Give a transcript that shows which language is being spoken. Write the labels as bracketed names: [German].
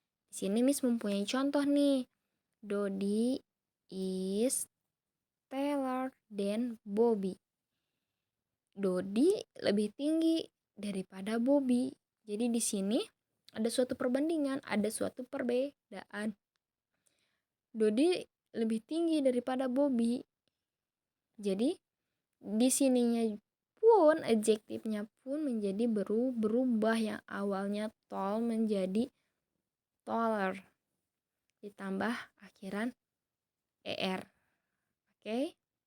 [Indonesian] Di sini Miss mempunyai contoh nih. [English] Dodi is taller than Bobby. [Indonesian] Dodi lebih tinggi daripada Bobby. Jadi di sini ada suatu perbandingan, ada suatu perbedaan. Dodi lebih tinggi daripada Bobby. Jadi di sininya pun adjektifnya pun menjadi berubah, yang awalnya tall menjadi taller ditambah akhiran er. Oke.